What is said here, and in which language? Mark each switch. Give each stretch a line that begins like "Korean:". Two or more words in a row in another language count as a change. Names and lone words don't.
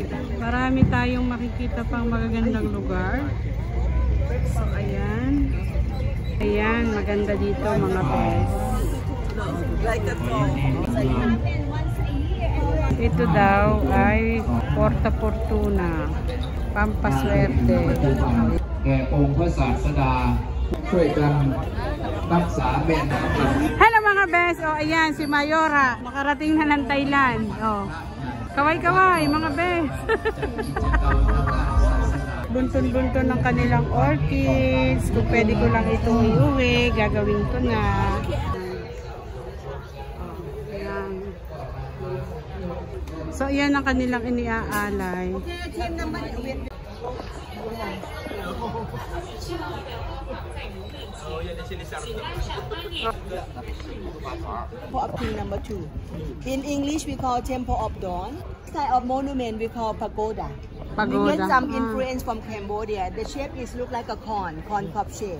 Filipino: Marami tayong makikita pang magagandang lugar. So ayan. Ayan, maganda dito mga best. Ito daw ay Porta Fortuna. Pampaswerte.
Thai: แก่องค์พระศาสดาช่วยกันรักษาเป็น
Filipino: Hello mga best! O ayan, si Mayora. Nakarating na ng Thailand. O. Kaway-kaway mga best. Bunton-bunton ng kanilang orchids. Kung pwede ko lang itong iuwi, gagawin ko na. Ayan. So ayan ang kanilang iniaalay.
English: Temple of King number 2. In English, we call Temple of Dawn. This type of monument we call pagoda. We get some influence from Cambodia. The shape is look like a corn cup shape.